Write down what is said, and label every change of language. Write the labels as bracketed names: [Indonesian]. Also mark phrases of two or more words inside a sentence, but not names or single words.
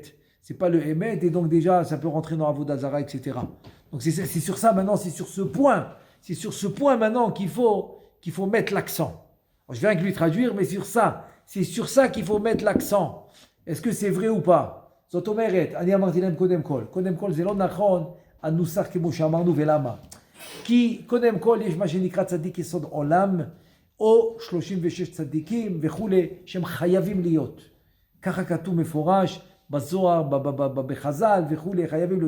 [French] C'est pas le Emet, et donc déjà, ça peut rentrer dans Avodazara, etc. Donc c'est sur ça maintenant, c'est sur ce point maintenant qu'il faut mettre l'accent. Alors, je viens avec lui traduire, mais c'est sur ça qu'il faut mettre l'accent. Est-ce que c'est vrai ou pas? [Hebrew] זאת אומרת, אני אמרתי להם קודם כל זה לא נכון, הנוסח כמו שאמרנו ולמה. כי קודם כל יש מה שנקרא צדיק יסוד עולם, או 36 צדיקים וכולי, שהם חייבים להיות. ככה כתוב מפורש, בזוהר, בחז"ל וכולי, חייבים לו.